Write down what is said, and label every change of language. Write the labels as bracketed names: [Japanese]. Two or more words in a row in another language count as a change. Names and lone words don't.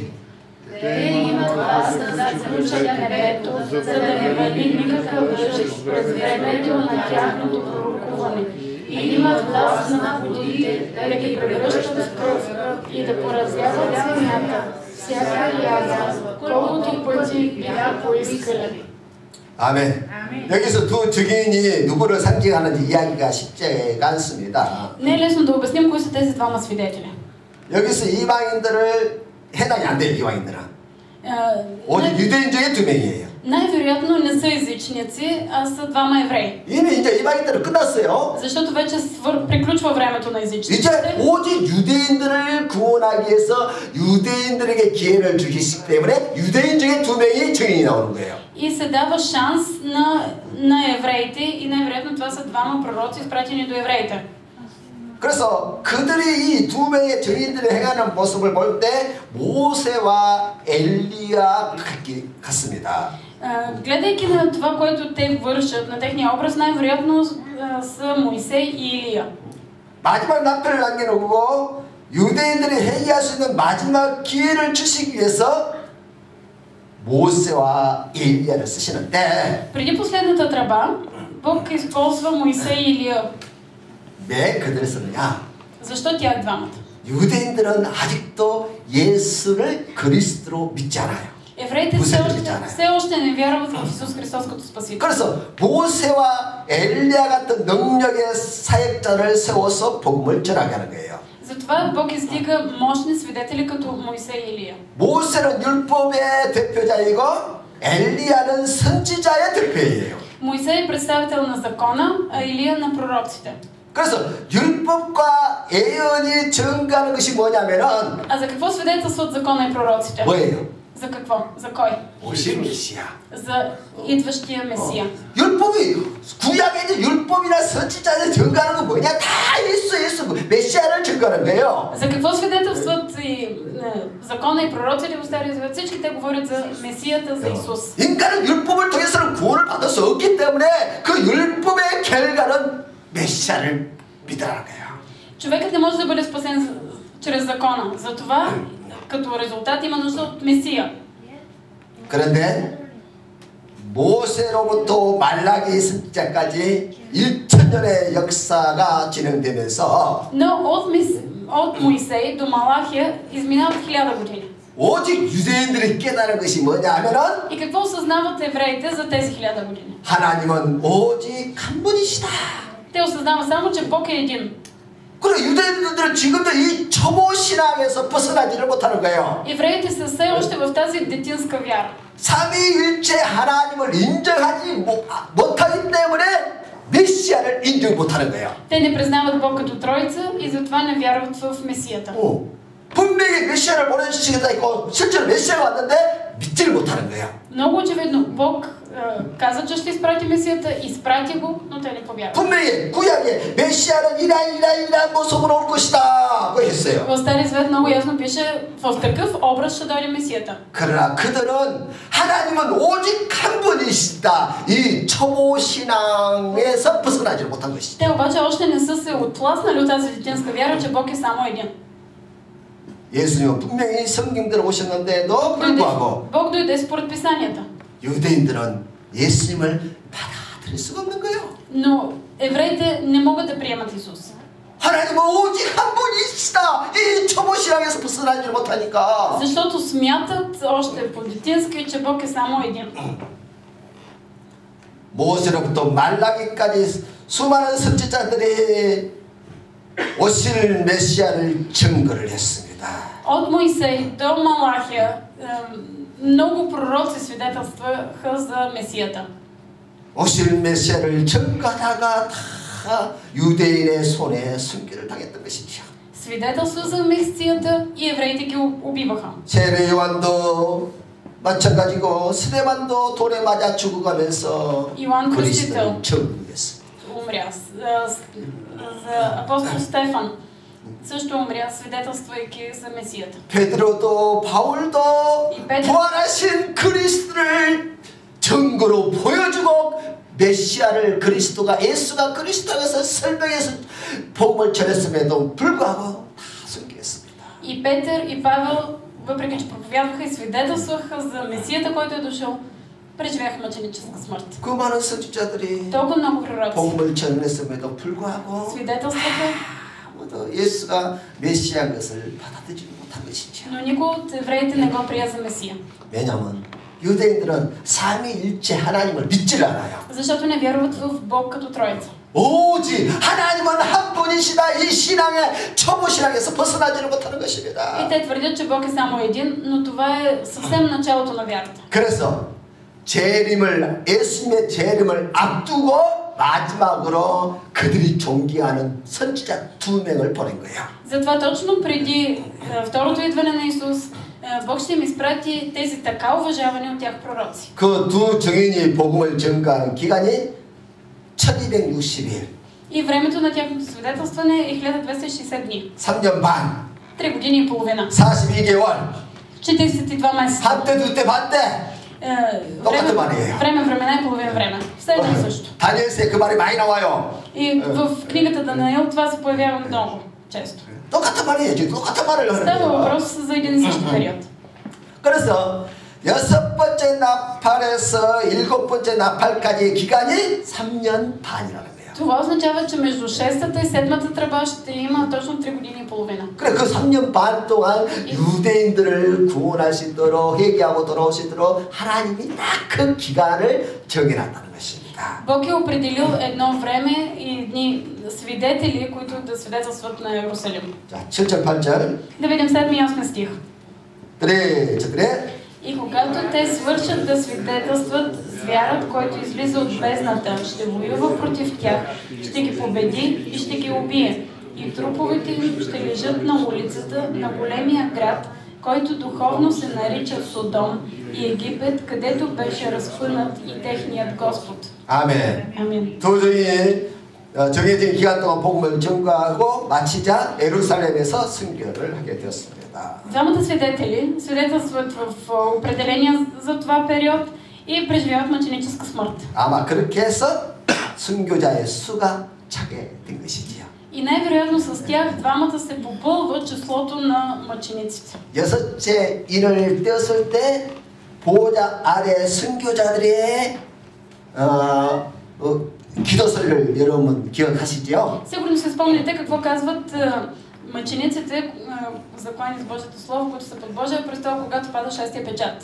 [Bulgarian] Те имат власт да заключат небето, за да не вали никакъв дъжд през времето на тяхното пророкуване. И имат власт на водите да ги превръщат в кръв и да поразяват земята, всяка язва, колкото пъти бяха поискали. [Korean] 아멘. 여기서 두 증인이 누구를 상징하는지 이야기가 쉽지가 않습니다. [Bulgarian] Не е лесно да обясним кои са тези двама свидетели. [Korean] 여기서 이방인들을 해당이 안 돼요. 이방인들은 오직 유대인 중에 두 명이에요. [Bulgarian] Най-вероятно не са езичници, а са двама евреи. [Korean] 이미 이제 이방인들은 끝났어요. [Bulgarian] Защото вече приключва времето на езичниците. [Korean] 이제 오직 유대인들을 구원하기 위해서 유대인들에게 기회를 주시기 때문에 유대인 중에 두 명이 증인이 나오는 거예요. [Bulgarian] И се дава шанс на евреите и най-вероятно това са двама пророци, изпратени до евреите. [Korean] 그래서 그들이 이 두 명의 증인들이 행하는 모습을 볼 때 모세와 엘리야 같습니다. [Bulgarian] Гледайки на това, което те вършат, на техния образ, най-вероятно са Моисей и Илия. [Korean] 마지막 납표를 남겨놓고 유대인들이 회개할 수 있는 마지막 기회를 주시기 위해서 모세와 엘리야를 쓰시는데 [Bulgarian] преди последната тръба, Бог използва Моисей и Илия. [Korean] 왜 그들을 쓰느냐? [Bulgarian] защо тях двамата? [Korean] 유대인들은 아직도 예수를 그리스도로 믿지 않아요. [Bulgarian] евреите все още не вярват в Исус Христос като Спасител. [Korean] 그래서 모세와 엘리야 같은 능력의 사역자를 세워서 복음을 전하게 하는 거예요. [Bulgarian] затова Бог издига мощни свидетели като Моисей и Илия. [Korean] 모세는 율법의 대표자이고 엘리야는 선지자의 대표예요. [Bulgarian] Моисей е представител на закона, а Илия на пророците. [Korean] 그래서 율법과 예언이 증가하는 것이 뭐냐면은 [Bulgarian] а за какво свидетелстват закона и пророците? [Korean] 뭐예요? [Bulgarian] За какво? За кой? [Korean] 오실 메시아. [Bulgarian] за идващия Месия. [Korean] 율법이 구약에 있는 율법이나 선지자들 증가하는 건 뭐냐? 다 예수 메시아를 증가하는 거예요. [Bulgarian] За какво свидетелстват и закона и пророците в Стария Завет? Всички те говорят за Месията, за Исус. [Korean] 인간은 율법을 통해서는 구원을 받을 수 없기 때문에 그 율법의 결과는 메시아를 믿으라는 거예요. [Bulgarian] човекът не може да бъде спасен чрез закона. затова като резултат има нужда от Месия. [Korean] 그런데 모세로부터 말라기 선지자까지 1000년의 역사가 진행되면서 [Bulgarian] но от Моисей до Малахия изминават 1000 години. [Korean] 오직 유대인들이 깨달은 것이 뭐냐 하면은 [Bulgarian] и какво осъзнават евреите за тези 1000 години? [Korean] 하나님은 오직 한 분이시다. [Bulgarian] те осъзнават само, че Бог е един. [Korean] 그리고 유대인들은 지금도 이 초보 신앙에서 벗어나지를 못하는 거예요. [Bulgarian] евреите са все още в тази детинска вяра. [Korean] 삼위일체 하나님을 인정하지 못하기 때문에 메시아를 인정 못하는 거예요. [Bulgarian] те не признават Бог като Троица и затова не вярват в Месията. [Korean] 분명히 메시아를 보내주시겠다 했고 실제로 메시아가 왔는데 믿지를 못하는 거예요. [Bulgarian] много очевидно Бог каза, че ще изпрати Месията, изпрати го, но те не повярват. [Korean] 분명히 구약에 메시아는 이러한 모습으로 올 것이다 고 했어요. [Bulgarian] в Стария Завет много ясно пише в такъв образ ще дойде Месията. [Korean] 그러나 그들은 하나님은 오직 한 분이시다 이 초보 신앙에서 벗어나지 못한 것이죠. [Bulgarian] те обаче още не са се отласнали от тази детинска вяра, че Бог е само един. [Korean] 예수님은 분명히 성경대로 오셨는데도 불구하고 [Bulgarian] Бог дойде според писанията. [Korean] 유대인들은 예수님을 받아들이지 받아들일 수가 없는 거예요. [Bulgarian] Но евреите не могат да приемат Исус. [Korean] 하나님은 오직 한 분이시다. 이 초보 신앙에서 벗어나지 못하니까. [Bulgarian] Защото смятат още по-детински, че Бог е само един. [Korean] 모세로부터 말라기까지 수많은 선지자들이 오실 메시아를 증거를 했습니다. [Bulgarian] От Моисей до Малахия много пророци свидетелстваха за Месията. [Korean] 오실 메시아를 증거하다가 다 유대인의 손에 순교를 당했던 것이죠. [Bulgarian] Свидетелства за Месията и евреите ги убиваха. [Korean] 세례 요한도 마찬가지고 스데반도 돌에 맞아 죽어가면서 [Bulgarian] Иоанн [Korean] 그리스도를 [Bulgarian] Кръстител [Korean] 증거했습니다. [Bulgarian] умря. За апостол Стефан също умря, свидетелствайки за Месията. [Korean] 베드로도 바울도 부활하신 그리스도를 증거로 보여주고 메시아를 그리스도가 예수가 그리스도에서 설명해서 복음을 전했음에도 불구하고 다 순교했습니다. [Bulgarian] И Петър и Павел, въпреки че проповядваха и свидетелстваха за Месията, който е дошъл, преживяха мъченическа смърт. [Korean] 그 많은 선지자들이 [Bulgarian] Толкова много пророци [Korean] 복음을 전했음에도 불구하고 [Bulgarian] свидетелстваха, [Korean] 아무도 예수가 메시아인 것을 받아들이지 못한 것이죠. [Bulgarian] но никой от евреите не го прия за Месия. [Korean] 왜냐하면 유대인들은 삼위일체 하나님을 믿질 않아요. [Bulgarian] Защото не вярват в Бог като Троица. [Korean] 오직 하나님은 한 분이시다. 이 신앙의 초보 신앙에서 벗어나지를 못하는 [Bulgarian] И [Korean] 것입니다. [Bulgarian] те твърдят, че Бог е само един, но това е съвсем началото на вярата. [Korean] 그래서 예수님의 재림을 앞두고 마지막으로 그들이 존경하는 선지자 2명을 보낸 거예요. [Bulgarian] Затова точно преди второто идване на Исус, Бог ще им изпрати тези така уважавани от тях пророци. [Korean] 그 두 증인이 복음을 증거하는 기간이 1260일. [Bulgarian] И времето на тяхното свидетелстване е 1260 дни. [Korean] 3년 반. [Bulgarian] 3 години и половина. [Korean] 42개월. [Bulgarian] 42 месеца. [Korean] 한때 두때 반때. 똑같은 말이에요. [Bulgarian] Време и половина време. Все едно и също. [Korean] 다니엘서에 그 말이 많이 나와요. [Bulgarian] И в книгата Даниил това се появява много често. [Korean] 똑같은 말이에요. 똑같은 말을 하는 [Bulgarian] Става [Korean] 거예요. [Bulgarian] въпрос за един и същи период. [Korean] 그래서 6번째 나팔에서 7번째 나팔까지의 기간이 3년 반이라는 거예요. [Bulgarian] Това означава, че между 6-та и 7-та тръба ще има точно 3 години и половина. [Korean] 그래 그 3년 반 동안 유대인들을 구원할 수 있도록 회개하고 돌아올 수 있도록 하나님이 딱 그 기간을 정해놨다는 것입니다. [Bulgarian] Бог е определил едно време и едни свидетели, които да свидетелстват на Иерусалим. [Korean] 자, 7절 8절. [Bulgarian] Да видим 7 и 8 стих. [Korean] 그래. [Bulgarian] И когато те свършат да свидетелстват, звярат, който излиза от бездната, ще воюва против тях, ще ги победи и ще ги убие. И труповете им ще лежат на улицата на големия град, който духовно се нарича Содом и Египет, където беше разпънат и техният Господ. [Korean] 아멘. [Bulgarian] Амин. [Korean] 도저히 정해진 기간 동안 복음을 전가하고 마치자 예루살렘에서 순교를 하게 되었습니다. [Bulgarian] Двамата свидетели свидетелстват в определения за това период и преживяват мъченическа смърт. [Korean] 아마 그렇게 해서 순교자의 수가 차게 된 것이지요. [Bulgarian] И най-вероятно с тях двамата се попълва числото на мъчениците. [Korean] 여섯째 인을 떼었을 때 보호자 아래 순교자들의 기도서를 여러분 기억하시죠? [Bulgarian] Сигурно се спомняте какво казват мъчениците, заклани с Божието Слово, които са под Божия престол, когато пада шестия печат.